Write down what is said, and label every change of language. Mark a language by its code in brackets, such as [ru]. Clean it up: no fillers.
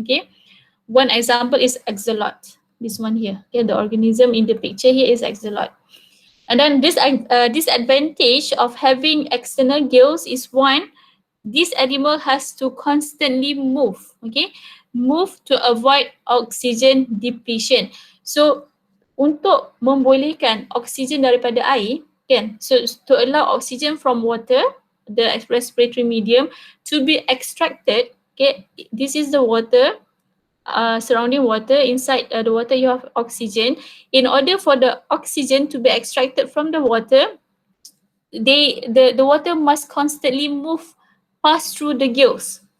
[en] Okay. One example is axolot. This one here. Okay. The organism in the picture here is axolot. And then this disadvantage of having external gills is one, this animal has to constantly move, okay? Move to avoid oxygen depletion. [ms] So, untuk membolehkan oksigen daripada air, kan? [en] So, to allow oxygen from water, the respiratory medium, to be extracted, okay? This is the water, surrounding water. Inside the water, you have oxygen. In order for the oxygen to be extracted from the water, the water must constantly move pass through the gills.